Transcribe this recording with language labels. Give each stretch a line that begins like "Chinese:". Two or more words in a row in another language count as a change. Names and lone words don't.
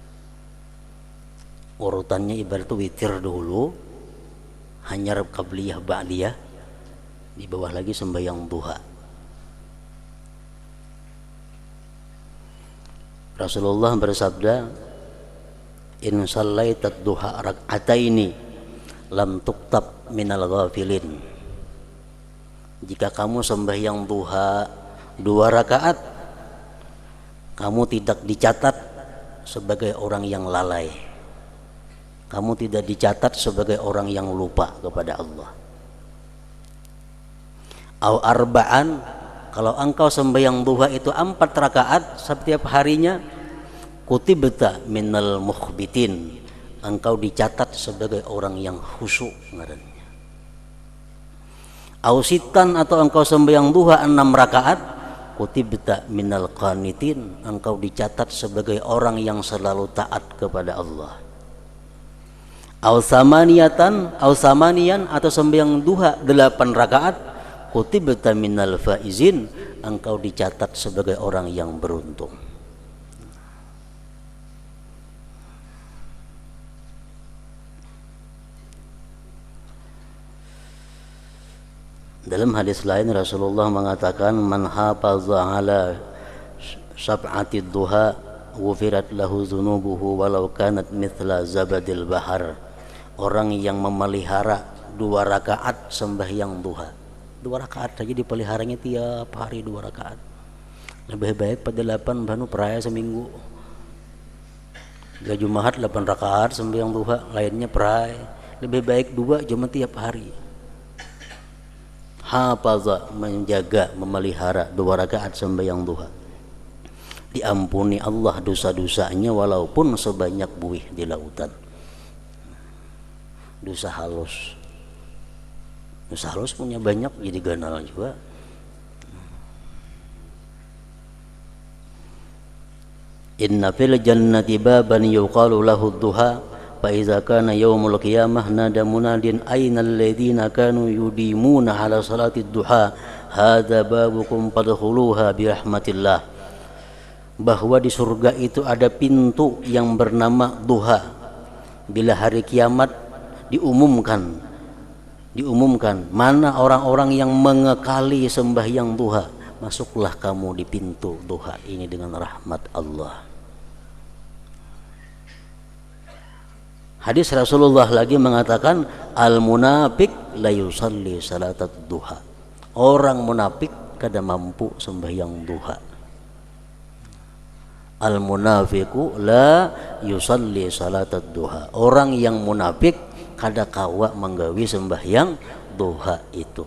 Banjar: Urutannya ibarat witir dulu, hanyar qabliyah ba'diyah, di bawah lagi sembahyang duha.
Indonesian: Rasulullah bersabda,
Arabic: إن صليت الضحى ركعتين لم تكتب من الغافلين.
Indonesian: Jika kamu sembahyang duha 2 rakaat, kamu tidak dicatat sebagai orang yang lalai, kamu tidak dicatat sebagai orang yang lupa kepada Allah.
Arabic: أو أربعا,
Indonesian: kalau engkau sembahyang duha itu 4 rakaat setiap harinya,
Arabic: كتبت من المخبتين,
Indonesian: engkau dicatat sebagai orang yang khusyuk ngarannya. Ausitan, atau engkau sembahyang duha 6 rakaat,
Arabic: كتبت من القانتين,
Indonesian: engkau dicatat sebagai orang yang selalu taat kepada Allah. Ausamaniatan, ausamanian, atau sembahyang duha 8 rakaat,
Arabic: كتبت من الفائزين,
Indonesian: engkau dicatat sebagai orang yang beruntung. Dalam hadis lain Rasulullah mengatakan,
Arabic: من حافظ على شفعة الضحى غفرت له ذنوبه ولو كانت مثل زبد البحر.
Indonesian: Orang yang memelihara 2 rakaat sembahyang duha, 2 rakaat saja dipeliharanya tiap hari 2 rakaat.
Banjar: Lebih baik pada 8 banu peraya seminggu. Gak Jumat 8 rakaat sembahyang duha, lainnya peraya.
Indonesian: Lebih baik 2 cuma tiap hari. Hafaza, menjaga, memelihara 2 rakaat sembahyang duha, diampuni Allah dosa-dosanya walaupun sebanyak buih di lautan.
Banjar: Dosa halus punya banyak, jadi ganal juga.
Arabic: إن في الجنة بابا يقال له الضحى فإذا كان يوم القيامة نادى مناد أين الذين كانوا يديمون على صلاة الضحى هذا بابكم فادخلوها برحمة الله.
Indonesian: Bahwa di surga itu ada pintu yang bernama duha. Bila hari kiamat diumumkan mana orang-orang yang mengekali sembahyang duha, masuklah kamu di pintu duha ini dengan rahmat Allah. Hadis Rasulullah lagi mengatakan,
Arabic: المنافق لا يصلي صلاة الضحى.
Banjar: Orang munafik kada mampu sembahyang duha.
Arabic: المنافق لا يصلي صلاة الضحى.
Banjar: Orang yang munafik kada kawa menggawi sembahyang duha itu.